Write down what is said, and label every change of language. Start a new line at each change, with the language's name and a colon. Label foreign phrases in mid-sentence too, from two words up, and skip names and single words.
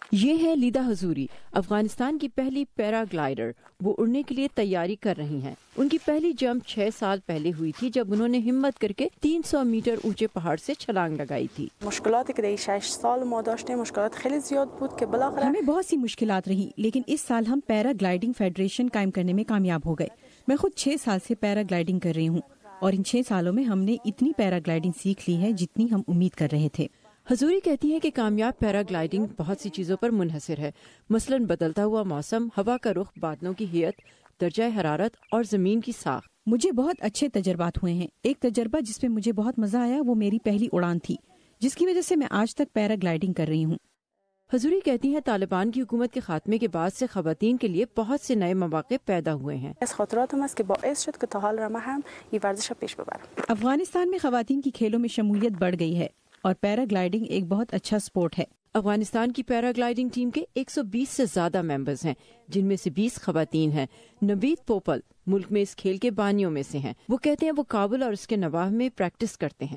Urdu: یہ ہے لیدا حضوری، افغانستان کی پہلی پیراگلائڈر۔ وہ اڑنے کے لیے تیاری کر رہی ہیں۔ ان کی پہلی جمپ 6 سال پہلے ہوئی تھی جب انہوں نے ہمت کر کے 300 میٹر اونچے پہاڑ سے چھلانگ لگائی تھی۔
Persian: مشکلاتی که در 6 سال ما داشتیم مشکلات خیلی زیاد بود که بالاخره
Urdu: ہمیں بہت سی مشکلات رہی، لیکن اس سال ہم پیرا گلائیڈنگ فیڈریشن قائم کرنے میں کامیاب ہو گئے۔ میں خود 6 سال سے پیرا گلائیڈنگ کر رہی ہوں اور ان 6 سالوں میں ہم نے اتنی پیرا گلائیڈنگ سیکھ لی ہے جتنی ہم امید کر رہے تھے۔ حضوری کہتی ہیں کہ کامیاب پیراگلائیڈنگ بہت سی چیزوں پر منحصر ہے، مثلاً بدلتا ہوا موسم، ہوا کا رخ، بادلوں کی ہیئت، درجہ حرارت اور زمین کی ساخت۔ مجھے بہت اچھے تجربات ہوئے ہیں۔ ایک تجربہ جس میں مجھے بہت مزہ آیا وہ میری پہلی اڑان تھی، جس کی وجہ سے میں آج تک پیرا گلائیڈنگ کر رہی ہوں۔ حضوری کہتی ہیں طالبان کی حکومت کے خاتمے کے بعد سے خواتین کے لیے بہت سے نئے مواقع پیدا ہوئے ہیں۔
Persian: از خاطراتم است که باعث شد که تا حال را من هم این ورزش را پیش ببرم۔
Urdu: افغانستان میں خواتین کی کھیلوں میں شمولیت بڑھ گئی ہے اور پیرا گلائیڈنگ ایک بہت اچھا سپورٹ ہے۔ افغانستان کی پیراگلائیڈنگ ٹیم کے 120 سے زیادہ ممبرز ہیں، جن میں سے 20 خواتین ہیں۔ نوید پوپل ملک میں اس کھیل کے بانیوں میں سے ہیں۔ وہ کہتے ہیں وہ کابل اور اس کے نواح میں پریکٹس کرتے ہیں۔